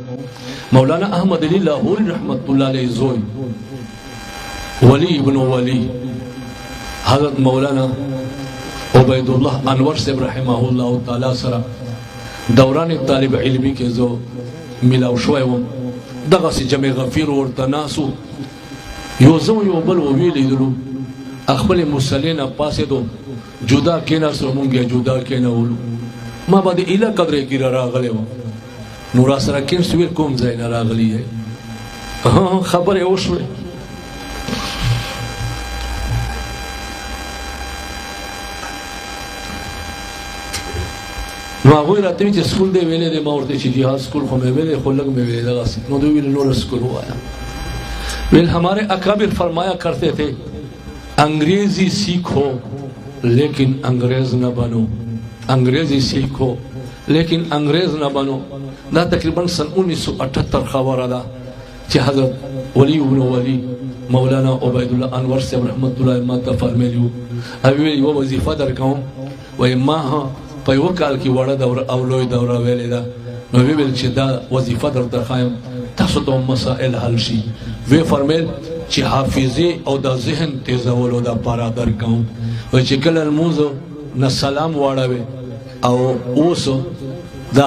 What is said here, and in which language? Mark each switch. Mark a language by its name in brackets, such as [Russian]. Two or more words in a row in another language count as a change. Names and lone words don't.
[Pashto] مولانا احمد علی لاہوری رحمت اللہ علیہ زوی [Arabic] ولی ابن ولی [Pashto] حضرت مولانا عبید اللہ انور صاحب [Arabic] رحمہ اللہ تعالی [Pashto] سره دوران طالب علمی کې زو ملاو شوی وم دغسې جمع غفیر ورته ناسو یو زه یو بل وویلی دلو خپلې مصلې نه پاسېدو جدا کېناستو مونږ یې جدا کېنولو ما باندې ایله قدرې کې راغلی وم نو را سره کېنست ویل کوم ځای نه راغلی یې خبرې وشوې نو هغوی راته وي چې سکول دی ویلی دی ما ورته چې جهاد سکول خو مې ویلی خو لږ مې ویلی دغسې نو دوی ویل نور سکول وایا ویل [Urdu] ہمارے اکابر فرمایا کرتے تھے انگریزی سیکھو لیکن انگریز نہ بنو انگریزی سیکھو لیکن انگریز نہ بنو [Pashto] دا تقریباً سن 1978 خبر دا چې حضرت [Arabic] ولی ابن ولی [Pashto] مولانا عبید اللہ انور صاحب رحمت اللہ ما ته فرمیلیو هغوی یوه وظیفه درکوم وایي ما په یوه کال کې وړه دوره او لوی دوره ویلې ده نو ویې ویل چې دا وظیفه درته ښایم تاسو ته مسائل حل شي وی فرمیل چې حافظې او د ذهن تیزولو دپاره درکوم وایي چې کله لمونځ نه سلام واړوې او اوس دا